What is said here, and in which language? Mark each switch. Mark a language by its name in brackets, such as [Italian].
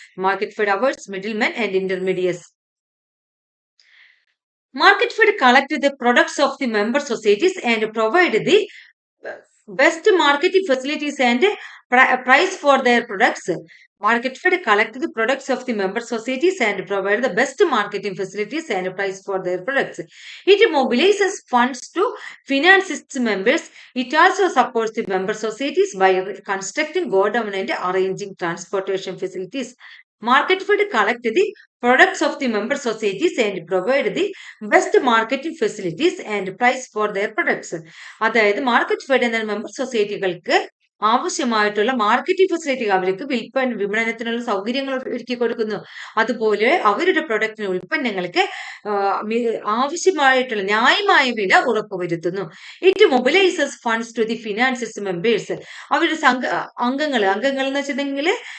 [English] Market Fed avoids middlemen and intermediates. Market Fed collect the products of the member societies and provide the best marketing facilities and price for their products. Market Fed collect the products of the member societies and provide the best marketing facilities and price for their products. It mobilizes funds to finance its members. It also supports the member societies by constructing godown and arranging transportation facilities. Market Fed collect the products of the member societies and provide the best marketing facilities and price for their products. [Malayalam] അതായത് market fed എന്ന member സൊസൈറ്റികൾക്ക് ആവശ്യമായിട്ടുള്ള marketing facility, അവർക്ക് വിപണനത്തിനുള്ള സൗകര്യങ്ങൾ ഒരുക്കി കൊടുക്കുന്നു. അതുപോലെ അവരുടെ പ്രൊഡക്റ്റിന്, ഉൽപ്പന്നങ്ങൾക്ക് ആവശ്യമായിട്ടുള്ള ന്യായമായ വില ഉറപ്പുവരുത്തുന്നു. [English] It mobilizes funds to the finances members. [Malayalam] അവരുടെ അംഗങ്ങൾ എന്ന് വെച്ചിട്ടുണ്ടെങ്കിൽ